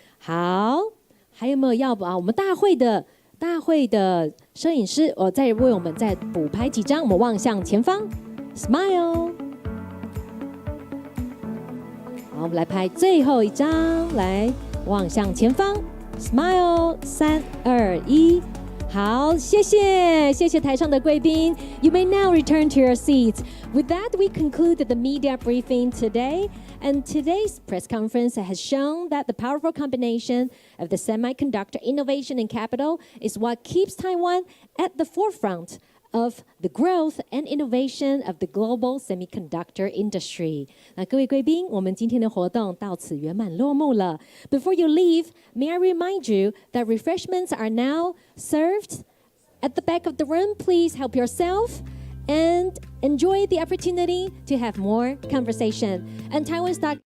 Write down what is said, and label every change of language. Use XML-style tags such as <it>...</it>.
<zh>好，还有没有要我们大会的摄影师再为我们再补拍几张？我们望向前方 ，smile。好，我们来拍最后一张，来望向前方 ，smile， 3、2、1。好，谢谢台上的贵宾。</zh> <en>You may now return to your seats. With that, we concluded the media briefing today. And today's press conference has shown that the powerful combination of the semiconductor innovation and capital is what keeps Taiwan at the forefront of the growth and innovation of the global semiconductor industry.</en> <zh>那各位贵宾，我们今天的活动到此圆满落幕了。</zh> <en>Before you leave, may I remind you that refreshments are now served at the back of the room. Please help yourself and enjoy the opportunity to have more conversation. And Taiwan Stock</en>